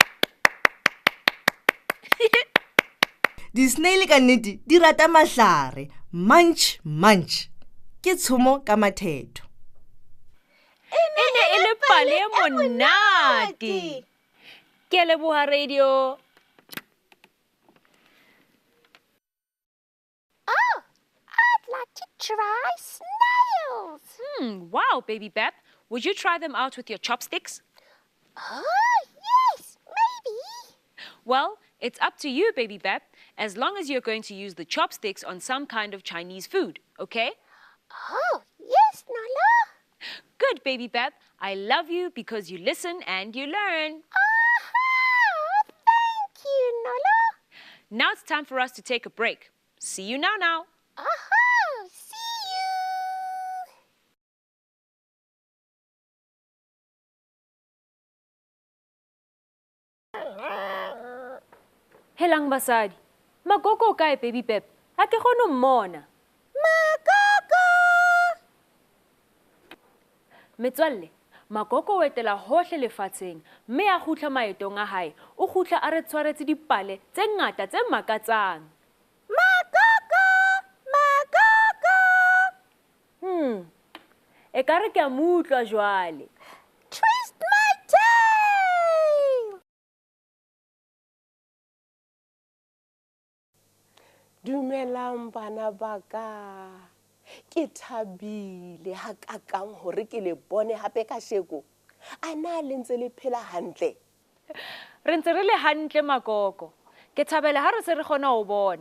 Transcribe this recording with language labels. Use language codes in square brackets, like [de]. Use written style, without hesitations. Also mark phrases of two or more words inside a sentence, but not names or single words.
[st] Di-snail ka nnete di rata mahlare, [en] munch, munch. [st] Ke tshomo ka mathetho. E ne e le pale e monate. Ke a leboha radio. [en] I'd like to try snails. Wow, baby Bab. Would you try them out with your chopsticks? Oh, yes, maybe. Well, it's up to you, baby Bab, as long as you're going to use the chopsticks on some kind of Chinese food, okay? Oh, yes, Nala. Good, baby Bab. I love you because you listen and you learn. Thank you, Nala. Now it's time for us to take a break. See you now. See you. [st] Helang basadi. Magogo kae, baby Bab? Ha ke kgone ho mmona. Magogo! Metswalle, Magogo o etela hohle lefatsheng, mme a kgutla maetong a hae, o kgutla a re tshwaretse dipale tse ngata tse makatsang. Magogo! Magogo! Ekare ke a mo utlwa jwale. [en] Twist my tail! [st] Dumelang bana ba ka. Ke thabile ha kakang hore ke le bone hape ka sheko. A na le ntse le phela hantle. Re ntse re le hantle Magogo. Ke thabela ha re se re kgona ho bona.